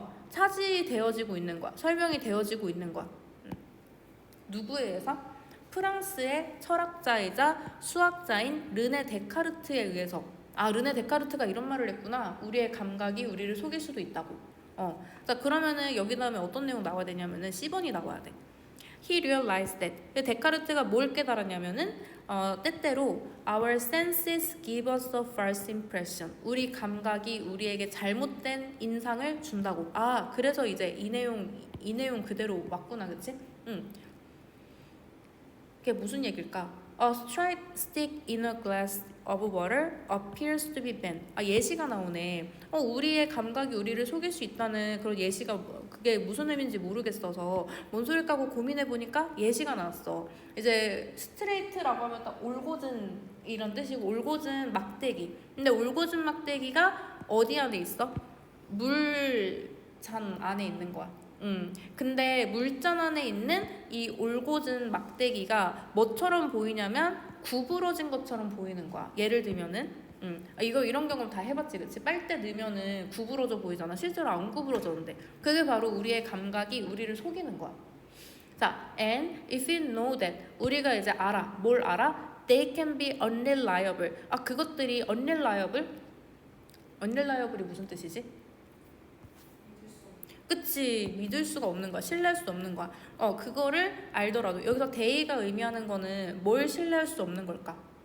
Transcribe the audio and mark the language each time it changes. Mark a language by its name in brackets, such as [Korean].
[Korean] 차지되어지고 있는 거야. 설명이 되어지고 있는 거야. 누구에 의해서? 프랑스의 철학자이자 수학자인 르네 데카르트에 의해서. 르네 데카르트가 이런 말을 했구나. 우리의 감각이 우리를 속일 수도 있다고. 자 그러면은 여기 다음에 어떤 내용 나와야 되냐면은 C번이 나와야 돼. [English] He realized that. [Korean] 데카르트가 뭘 깨달았냐면은 때때로 [English] our senses give us a false impression. [Korean] 우리 감각이 우리에게 잘못된 인상을 준다고. 그래서 이제 이 내용 그대로 맞구나, 그치? 그게 무슨 얘기일까? [English] A straight stick in a glass of water appears to be bent. [Korean] 예시가 나오네. 우리의 감각이 우리를 속일 수 있다는 그런 예시가 그게 무슨 의미인지 모르겠어서 뭔 소릴까 하고 고민해보니까 예시가 나왔어. 이제 스트레이트라고 하면 딱 올곧은 이런 뜻이고 올곧은 막대기. 근데 올곧은 막대기가 어디 안에 있어? 물잔 안에 있는 거야. 근데 물잔 안에 있는 이 올곧은 막대기가 뭐처럼 보이냐면 구부러진 것처럼 보이는 거야. 예를 들면은 이런 경험 다 해봤지, 그치? 빨대 넣으면은 구부러져 보이잖아. 실제로 안 구부러졌는데 그게 바로 우리의 감각이 우리를 속이는 거야. [English] 자, and if you know that [Korean] 우리가 이제 알아. 뭘 알아? [English] They can be unreliable. [Korean] 그것들이 unreliable이 무슨 뜻이지? 그치, 믿을 수가 없는 거야. 신뢰할 수 없는 거야. 그거를 알더라도 여기서 they가 의미하는 거는 뭘 신뢰할 수 없는 걸까?